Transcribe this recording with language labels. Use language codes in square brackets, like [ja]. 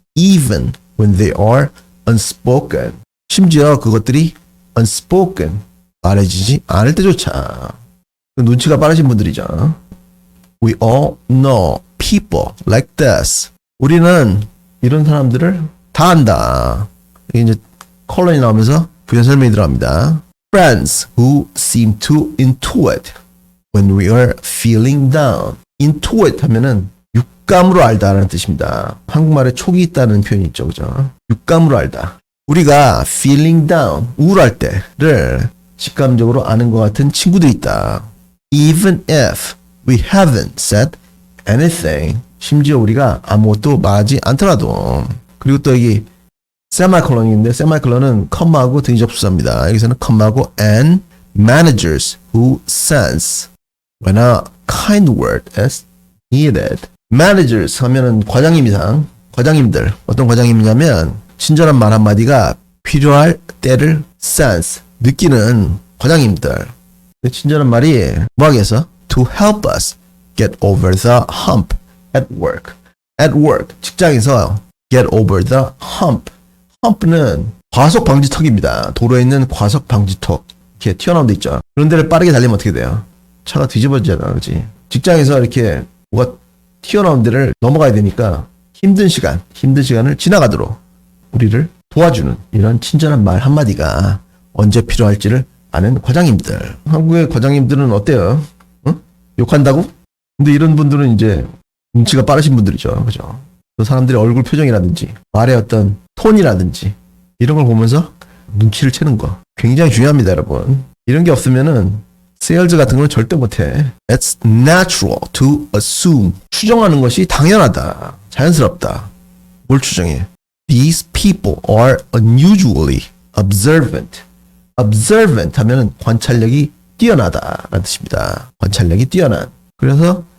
[en] Even when they are unspoken. [ko] 심지어 그것들이 unspoken, 말해지지 않을 때조차. 눈치가 빠르신 분들이죠. [en] We all know people like this. [ko] 우리는 이런 사람들을 다 안다. 이게 이제 컬러이 나오면서 부연 설명이 들어갑니다. [en] Friends who seem to intuit when we are feeling down. [ko] intuit 하면은 육감으로 알다라는 뜻입니다. 한국말에 촉이 있다는 표현이 있죠, 그죠? 육감으로 알다. 우리가 feeling down, 우울할 때를 직감적으로 아는 것 같은 친구들이 있다. [en] Even if we haven't said anything. [ko] 심지어 우리가 아무것도 말하지 않더라도. 그리고 또 여기 세마콜론인데 세마콜론은 컴마하고 등접수사입니다. 여기서는 컴마하고 [en] and managers who sense when a kind word is needed. [ko] managers 하면은 과장님들. 어떤 과장님이냐면 친절한 말 한마디가 필요할 때를 sense, 느끼는 과장님들. 친절한 말이 뭐하기 위해서? [en] To help us get over the hump at work. [ko] At work, 직장에서 [en] get over the hump. [ko] hump는 과속 방지턱입니다. 도로에 있는 과속 방지턱. 이렇게 튀어나온 데 있죠. 그런 데를 빠르게 달리면 어떻게 돼요? 차가 뒤집어지잖아, 그렇지? 직장에서 이렇게 뭐가 튀어나온 데를 넘어가야 되니까 힘든 시간을 지나가도록 우리를 도와주는 이런 친절한 말 한마디가 언제 필요할지를 아는 과장님들. 한국의 과장님들은 어때요? 응? 욕한다고? 근데 이런 분들은 이제 눈치가 빠르신 분들이죠. 그죠? 그 사람들의 얼굴 표정이라든지 말의 어떤 톤이라든지 이런 걸 보면서 눈치를 채는 거 굉장히 중요합니다, 여러분. 이런 게 없으면은 세일즈 같은 건 절대 못해. [en] It's natural to assume. [ko] 추정하는 것이 당연하다. 자연스럽다. 뭘 추정해? [en] These people are unusually observant. [ko] observant 하면은 관찰력이 뛰어나다라는 뜻입니다. 관찰력이 뛰어난. 그래서